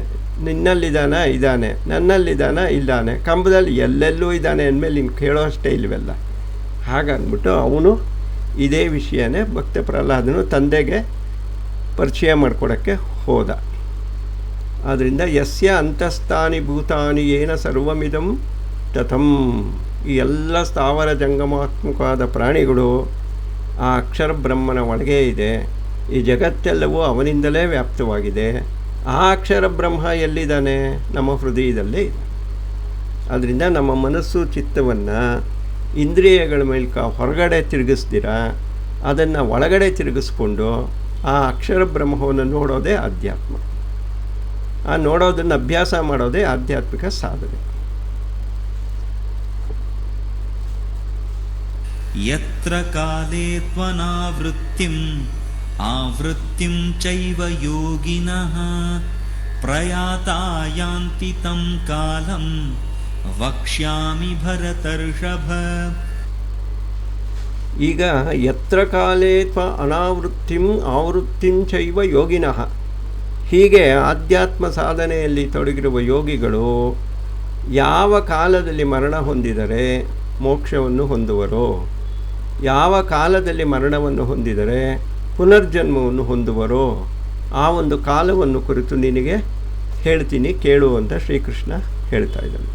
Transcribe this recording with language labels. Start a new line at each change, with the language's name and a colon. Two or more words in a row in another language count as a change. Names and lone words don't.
Kannada: ಇದ್ದಾನೆ, ನನ್ನಲ್ಲಿದ್ದಾನೆ, ಇದ್ದಾನೆ, ಕಂಬದಲ್ಲಿ ಎಲ್ಲೆಲ್ಲೂ ಇದ್ದಾನೆ ಅಂದಮೇಲೆ ನೀನು ಕೇಳೋ ಅಷ್ಟೇ ಇಲ್ವಲ್ಲ. ಹಾಗಂದ್ಬಿಟ್ಟು ಅವನು ಇದೇ ವಿಷಯನೇ ಭಕ್ತ ಪ್ರಹ್ಲಾದನು ತಂದೆಗೆ ಪರಿಚಯ ಮಾಡಿಕೊಡೋಕ್ಕೆ ಹೋದ.
Sanskrit: ಆದ್ದರಿಂದ ಯಸ್ಯ ಅಂತಸ್ಥಾನಿ ಭೂತಾನಿ ಏನ ಸರ್ವಮಿದಂ ತಥಂ.
Kannada: ಈ ಎಲ್ಲ ಸ್ಥಾವರ ಜಂಗಮಾತ್ಮಕವಾದ ಪ್ರಾಣಿಗಳು ಆ ಅಕ್ಷರ ಬ್ರಹ್ಮನ ಒಳಗೆ ಇದೆ. ಈ ಜಗತ್ತೆಲ್ಲವೂ ಅವನಿಂದಲೇ ವ್ಯಾಪ್ತವಾಗಿದೆ. ಆ ಅಕ್ಷರ ಬ್ರಹ್ಮ ಎಲ್ಲಿದ್ದಾನೆ? ನಮ್ಮ ಹೃದಯದಲ್ಲೇ ಇದೆ. ಆದ್ದರಿಂದ ನಮ್ಮ ಮನಸ್ಸು ಚಿತ್ತವನ್ನು ಇಂದ್ರಿಯಗಳ ಮೂಲಕ ಹೊರಗಡೆ ತಿರುಗಿಸ್ದಿರ ಅದನ್ನು ಒಳಗಡೆ ತಿರುಗಿಸ್ಕೊಂಡು ಆ ಅಕ್ಷರ ಬ್ರಹ್ಮವನ್ನು ನೋಡೋದೇ ಆಧ್ಯಾತ್ಮ. ಆ ನೋಡೋದನ್ನು ಅಭ್ಯಾಸ ಮಾಡೋದೇ ಆಧ್ಯಾತ್ಮಿಕ ಸಾಧನೆ.
Sanskrit: ಯತ್ರ ಕಾಲೇ ತ್ವನಾವೃತ್ತಿಂ ಆವೃತ್ತಿಂ ಚೈವ ಯೋಗಿನಃ ಪ್ರಯಾತಾ ಯಾಂತಿ ತಂ ಕಾಲಂ ವಕ್ಷ್ಯಾಮಿ ಭರತರ್ಷಭ. ಈಗ ಯತ್ರ ಕಾಲೇ ತ್ವ ಅನಾವೃತ್ತಿಂ ಆವೃತ್ತಿಂ ಚೈವ ಯೋಗಿನಃ.
Kannada: ಹೀಗೆ ಆಧ್ಯಾತ್ಮ ಸಾಧನೆಯಲ್ಲಿ ತೊಡಗಿರುವ ಯೋಗಿಗಳು ಯಾವ ಕಾಲದಲ್ಲಿ ಮರಣ ಹೊಂದಿದರೆ ಮೋಕ್ಷವನ್ನು ಹೊಂದುವರೋ, ಯಾವ ಕಾಲದಲ್ಲಿ ಮರಣವನ್ನು ಹೊಂದಿದರೆ ಪುನರ್ಜನ್ಮವನ್ನು ಹೊಂದುವರೋ ಆ ಒಂದು ಕಾಲವನ್ನು ಕುರಿತು ನಿನಗೆ ಹೇಳ್ತೀನಿ ಕೇಳು ಅಂತ ಶ್ರೀಕೃಷ್ಣ ಹೇಳ್ತಾ ಇದ್ದಾನೆ.